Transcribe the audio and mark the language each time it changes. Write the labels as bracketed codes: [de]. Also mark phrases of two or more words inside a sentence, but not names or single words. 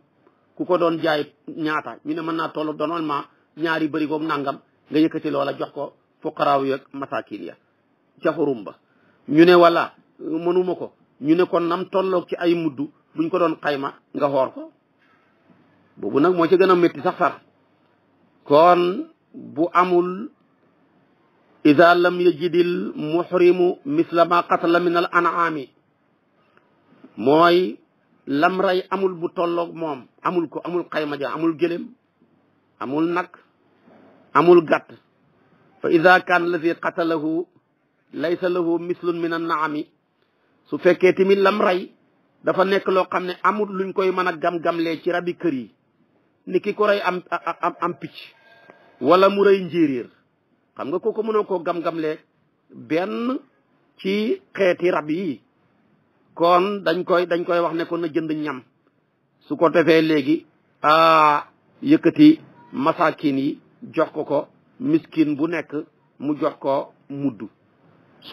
[wo] ku ko doon jaay ñaata ñu ne mën naa toll normalement ñaari bëri goog nangam nga yëkkati loola jox ko fuqaraaw yeeg masakin ya ca xurum ba ñu ne wala mënuma ko ñu ne kon nam tolloog ci ay muddu buñ ko doon xayma nga xoor ko boobu nag moo ci gën a métti sax far kon bu amul [ar] ida lam yajidil muhrimu misla ma qatala min al an'ami [wo] mooy lam rey amul bu tolloog moom amul ko amul xayma ja amul gëlëm amul nag amul gàtt [ar] fa ida kaan allazi qatalahu laysa lahu mislun min an naami [wo] su fekkee tamit lam rey dafa nekk loo xam ne amul luñ koy mën a gam-gamlee ci rabi kër yi ni ki ko rey am picc wala mu rey njéeréer xam nga kooku mënoo koo gam-gamlee benn ci xeeti rab yi kon dañ koy wax ne ko na jënd ñam su ko defee léegi yëkkati masakin yi jox ko miskin bu nekk mu jox ko muddu su